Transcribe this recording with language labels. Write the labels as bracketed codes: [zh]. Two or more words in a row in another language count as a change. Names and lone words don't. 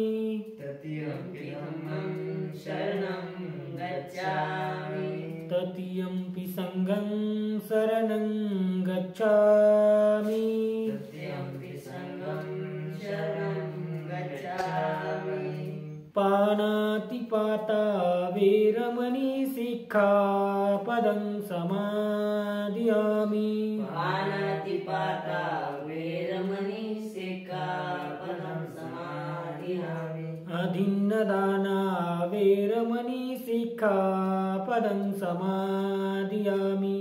[pi] तृतीयंपि धम्मं शरणं गच्छामि, तृतीयंपि संघं शरणं गच्छामि, तृतीयंपि संघं शरणं गच्छामि, पानातिपाता वेरमणि सिक्खापदं समादियामि, पानातिपाता वेरमणि सिक्खापदं समादियामि, अदिन्नदाना वेरमणि सिक्खापदं समादियामि,